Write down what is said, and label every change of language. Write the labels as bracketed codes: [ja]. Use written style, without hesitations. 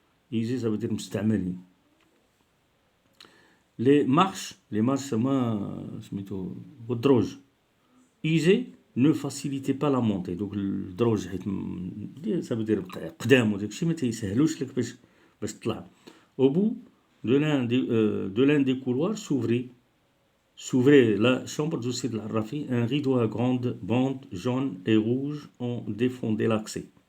[fr] Easy, ça veut dire مستعملين. Les marches والدروج easy ne facilitait pas la montée. [ar] Donc الدروج حيت [fr] ça veut dire [ar] قدام وداك الشيء ما تيسهلوش لك باش تطلع. [fr] Au bout de l'un des couloirs s'ouvrait la chambre de Sid al-Rafi. Un rideau à grande bande jaune et rouge en défendait l'accès.